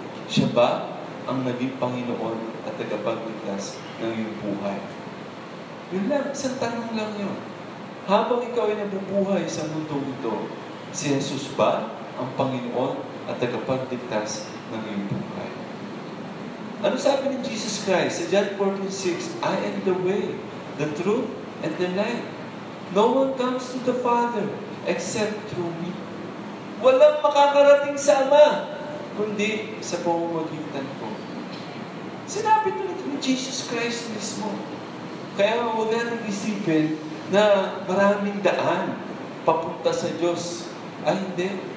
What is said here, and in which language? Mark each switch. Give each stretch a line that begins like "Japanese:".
Filipino: Siya ba ang naging Panginoon at tagapagligtas ng iyong buhay? Yun lang, isang tanong lang yun. Habang ikaw ay nabubuhay sa mundo ito, si Jesus ba ang Panginoon at tagapagligtas ng iyong buhay? Ano sabi ni Jesus Christ sa John 14:6?
English: I am the way, the truth, and the life. No one comes to the Father except through me.
Filipino: Walang makakarating sa Ama, kundi sa pamamagitan ko. Sinabi ito ni Jesus Christ mismo. Kaya huwag natin isipin na maraming daan papunta sa Diyos. Ay, hindi.